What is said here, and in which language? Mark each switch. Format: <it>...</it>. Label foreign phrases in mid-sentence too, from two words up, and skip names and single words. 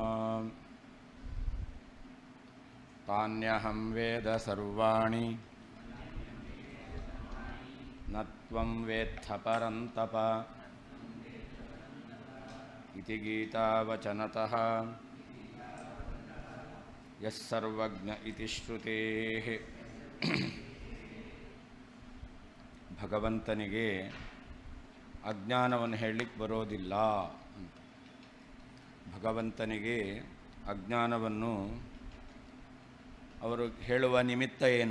<sa>ತಾನ್ಯಹಂ ವೇದ ಸರ್ವಾಣಿ ನ ತ್ವಂ ವೇತ್ಥ ಪರಂತಪ ಇತಿ ಗೀತಾವಚನತಃ ಯಃ ಸರ್ವಜ್ಞ ಇತಿ ಶ್ರುತೇಃ.</sa> <kn>ಭಗವಂತನಿಗೆ ಅಜ್ಞಾನವನ್ನು ಹೇಳಲಿಕ್ಕೆ ಬರೋದಿಲ್ಲ ಅಂತ. ಭಗವಂತನಿಗೆ ಅಜ್ಞಾನವನ್ನು ಅವರು ಹೇಳುವ ನಿಮಿತ್ತ ಏನು?</kn>